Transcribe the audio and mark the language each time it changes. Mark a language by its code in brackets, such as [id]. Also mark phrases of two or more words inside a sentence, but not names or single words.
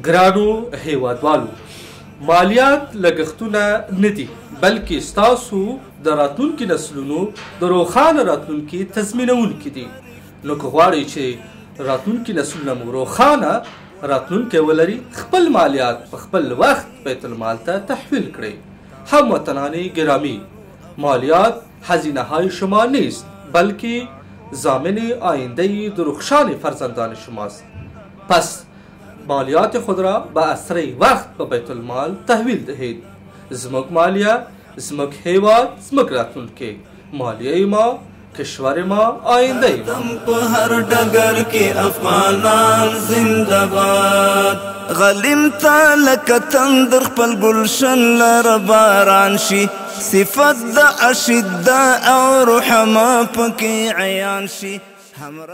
[ps] ګرانو هیوادوالو، مالیات لګښتونه نه دي بلکې ستاسو د راتلونکي نسلونو د روښانه راتلونکي تضمینونکي دي. نو که غواړئ چې راتلونکي نسلونه مو روښانه راتلونکی ولري، خپل مالیات په خپل وخت بیت المال ته تحویل کړئ. [fa] هموطنان گرامی، مالیات هزینه های شما نیست بلکه ضامن آینده درخشان فرزندان شماست. پس مالیات خود را به اسرع وقت به بیت المال تحویل دهید. [ps] زموږ مالیه، زموږ هیواد، زموږ راتلونکی. [fa] مالیه ما، کشور ما، آینده ما. [ps] په هر ډګر کې افغانان زنده باد. غلیم تا لکه تندر خپل گلشن لره باران شي، صفت د اشداء او رحما پکې عیان شي.